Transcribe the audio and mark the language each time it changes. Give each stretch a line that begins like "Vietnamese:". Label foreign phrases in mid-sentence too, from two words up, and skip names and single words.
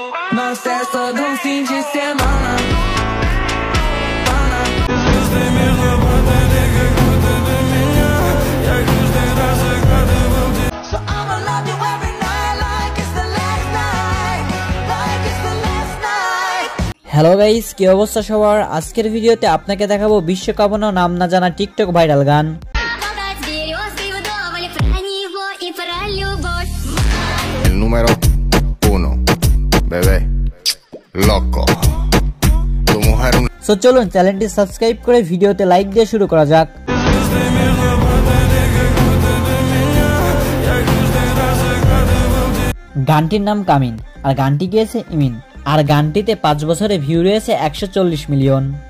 Portuguese: Nós é só de fim de semana.
English: So I'ma love you every night like it's the last night, like it's the last night. hello guys,
Bangla: কি অবস্থা সবার? আজকের ভিডিওতে আপনাকে দেখাবো বিশ্বকাপনো নাম না জানা টিকটক ভাইরাল গান।
Spanish: El número 1, bebé, loco. Tu mujer un...
Bangla: সো চলুন চ্যানেলটি সাবস্ক্রাইব করে ভিডিওতে লাইক দিয়ে শুরু করা যাক। গানটির নাম কামিন আর গানটি গেয়েছে ইমিন আর গানটিতে 5 বছরে ভিউ রয়েছে 140 মিলিয়ন।